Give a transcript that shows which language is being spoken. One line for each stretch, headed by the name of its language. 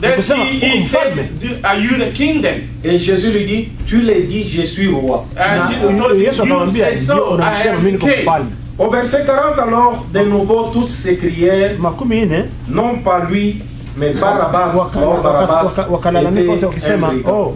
English: He said, are you the king then?
French: Et Jésus lui dit, tu l'as dit, je suis roi.
English: And Jesus told him, you said so, I am king.
French: Au verset 40, alors, de nouveau, tous s'écrièrent, non pas lui, mais Barabbas. Alors Barabbas était imbriqué.